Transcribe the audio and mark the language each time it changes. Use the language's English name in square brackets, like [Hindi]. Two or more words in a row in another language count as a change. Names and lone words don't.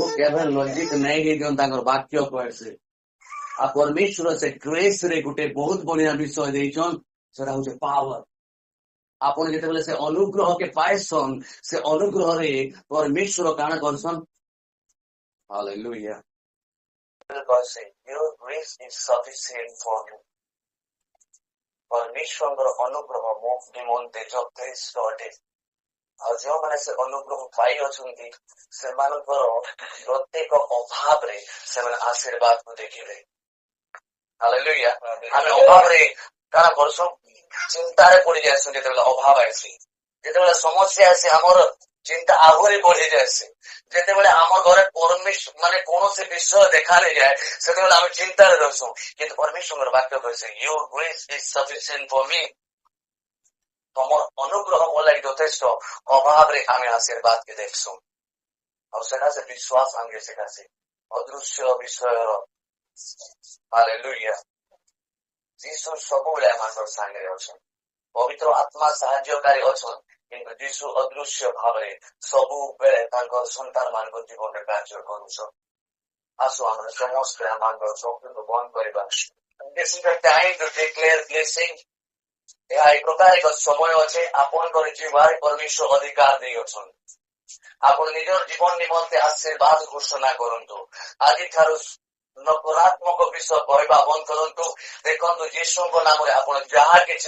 [Odia] କେବେ ଲଜ୍ଜିତ ନାଇଁ ହେଇଦିଅନ୍ତି ତାଙ୍କର ବାକ୍ୟ କହିছে ଆଉ ପରମେଶ୍ୱର ସେ ଗ୍ରେସ୍ ରେ ଗୋଟେ ବହୁତ ବଢିଆ ବିଷୟ ଦେଇଛନ୍ ସେଟା ହଉଛି ପାୱାର ଆପଣ ଯେତେବେଳେ ସେ ଅନୁଗ୍ରହକେ ପାଇସନ୍ ସେ ଅନୁଗ୍ରହରେ ପରମେଶ୍ୱର କାଣା କରସନ୍ ହାଲେଲୁୟା [English] your grace is sufficient for you [Odia] ପରମେଶ୍ୱରଙ୍କର ଅନୁଗ୍ରହ ମୋ ନିମନ୍ତେ ଯଥେଷ୍ଟ ଅଟେ ଆଉ ଯେଉଁମାନେ ସେ ଅନୁଗ୍ରହ ପାଇଅଛନ୍ତି ସେମାନଙ୍କର ପ୍ରତ୍ୟେକ ଅଭାବରେ ସେମାନେ ଆଶୀର୍ବାଦକୁ ଦେଖିବେ ହାଲେଲୁୟା ଆମେ ଅଭାବରେ କାଣ କରୁଛୁ ଚିନ୍ତାରେ ପଡି ଯାଇଛୁ ଯେତେବେଳେ ଅଭାବ ଆସି ଯେତେବେଳେ ସମସ୍ୟା ଆସି ଆମର ଚିନ୍ତା ଆହୁରି ବଢି ଯାଇସି ଯେତେବେଳେ ଆମ ଘରେ ପରମେଶ୍ୱର ମାନେ କୌଣସି ବିଷୟ ଦେଖାଯାଏ ସେତେବେଳେ ଆମେ ଚିନ୍ତାରେ ରହୁଛୁ କିନ୍ତୁ ପରମେଶ୍ୱରଙ୍କର ବାକ୍ୟ କହିছে [English] your grace is sufficient for me [Odia] ତମର ଅନୁଗ୍ରହ ମୋ ଲାଗି ଯଥେଷ୍ଟ ଅଭାବରେ ଆମେ ଆଶୀର୍ବାଦକେ ଦେଖଛୁ ଆଉ ସେଟା ସେ ବିଶ୍ୱାସ ଆଙ୍ଗେ ସେଟା ସେ ଅଦୃଶ୍ୟ ବିଷୟର ହାଲେଲୁୟା ଯୀଶୁ ସବୁବେଳେ ଆମଙ୍କର ସାଙ୍ଗରେ ଅଛନ୍ ପବିତ୍ର ଆତ୍ମା ସାହାଯ୍ୟକାରୀ ଅଛନ୍ କିନ୍ତୁ ଯୀଶୁ ଅଦୃଶ୍ୟ ଭାବରେ ସବୁବେଳେ ତାଙ୍କର ସନ୍ତାନ ମାନଙ୍କ ଜୀବନରେ କାର୍ଯ୍ୟ କରୁଛନ୍ ଆସୁ ଆମେ ସମସ୍ତେ ଆମଙ୍କର ଚକ୍ଷୁକୁ ବନ୍ଦ କରିବା [English] This is the time to declare blessing [Odia] ଏହା ଏକ ପ୍ରକାର ଏକ ସମୟ ଅଛି ଆପଣଙ୍କର ଜୀବନରେ ପରମେଶ୍ୱର ଅଧିକାର ଦେଇଅଛନ୍ତି ଆପଣ ନିଜର ଜୀବନ ନିମନ୍ତେ ଆଶୀର୍ବାଦ ଘୋଷଣା କରନ୍ତୁ ଆଜିଠାରୁ ନକାରାତ୍ମକ ବିଷୟ କହିବା ବନ୍ଦ କରନ୍ତୁ ଦେଖନ୍ତୁ ଯୀଶୁଙ୍କ ନାମରେ ଆପଣ ଯାହା କିଛି